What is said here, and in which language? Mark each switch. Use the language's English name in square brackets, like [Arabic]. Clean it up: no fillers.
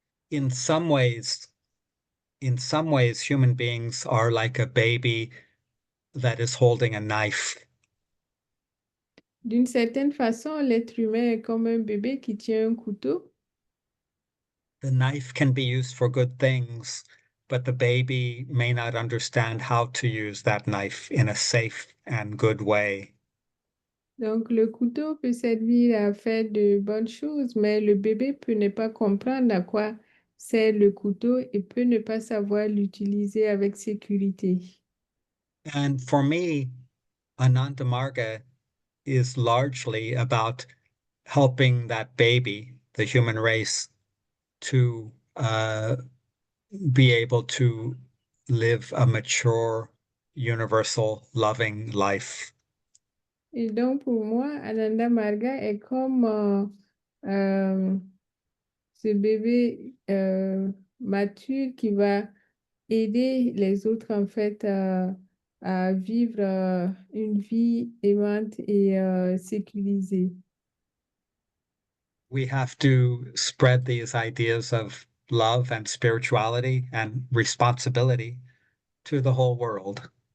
[English] In some ways, human beings are like a baby that is holding a knife. [French] D'une certaine façon, l'être humain est comme un bébé qui tient un couteau. [English] The knife can be used for good things, but the baby may not understand how to use that knife in a safe and good way. [French] Donc, le couteau peut servir à faire de bonnes choses, mais le bébé peut ne pas comprendre à quoi sert le couteau et peut ne pas savoir l'utiliser avec sécurité. [English] And for me, Ananda Marga is largely about helping that baby, the human race, to be able to live a mature, universal, loving life. [French] Et donc, pour moi, Ananda Marga est comme euh, ce bébé mature qui va aider les autres, en fait, à vivre une vie aimante et sécurisée. [English] We have to spread these ideas of love and spirituality and responsibility to the whole world.